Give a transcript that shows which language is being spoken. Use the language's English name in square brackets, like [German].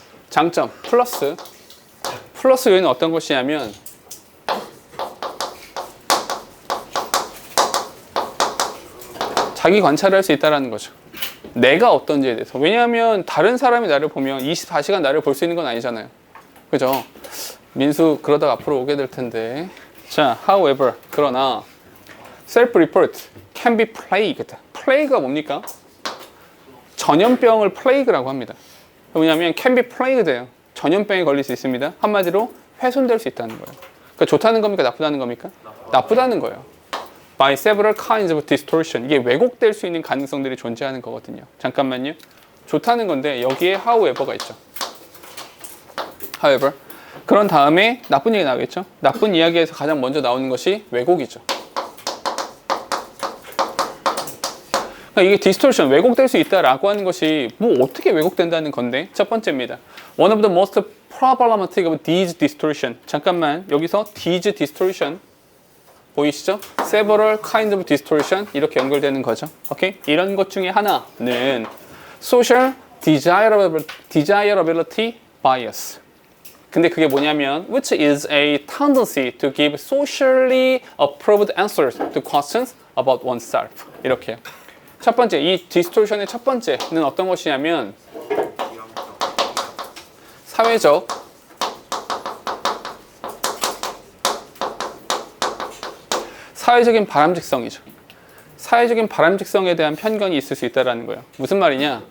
[Korean] 장점, 플러스 요인은 어떤 것이냐면 자기 관찰을 할 수 있다는 거죠. 내가 어떤지에 대해서. 왜냐하면 다른 사람이 나를 보면 24시간 나를 볼 수 있는 건 아니잖아요. 그죠? 민수 그러다가 앞으로 오게 될 텐데. 자, [English] however, [Korean] 그러나 [English] self-report can be plagued. [Korean] plague가 뭡니까? 전염병을 plague라고 합니다. 왜냐하면 [English] can be plagued예요. [Korean] 전염병에 걸릴 수 있습니다. 한마디로 훼손될 수 있다는 거예요. 그러니까 좋다는 겁니까? 나쁘다는 겁니까? 나쁘다는 거예요. [English] By several kinds of distortion. [Korean] 이게 왜곡될 수 있는 가능성들이 존재하는 거거든요. 잠깐만요. 좋다는 건데 여기에 however가 있죠. [English] however. [Korean] 그런 다음에 나쁜 얘기 나오겠죠. 나쁜 이야기에서 가장 먼저 나오는 것이 왜곡이죠. 그러니까 이게 distortion, 왜곡될 수 있다라고 하는 것이 뭐 어떻게 왜곡된다는 건데 첫 번째입니다. [English] One of the most problematic of these distortion. [Korean] 잠깐만, 여기서 [English] these distortion [Korean] 보이시죠? [English] Several kinds of distortion [Korean] 이렇게 연결되는 거죠. 오케이? 이런 것 중에 하나는 [English] social desirability bias. 근데 그게 뭐냐면 which is a tendency to give socially approved answers to questions about oneself. [Korean] 이렇게요. 첫 번째, 이 디스토션의 첫 번째는 어떤 것이냐면 사회적인 바람직성이죠. 사회적인 바람직성에 대한 편견이 있을 수 있다는 거예요. 무슨 말이냐?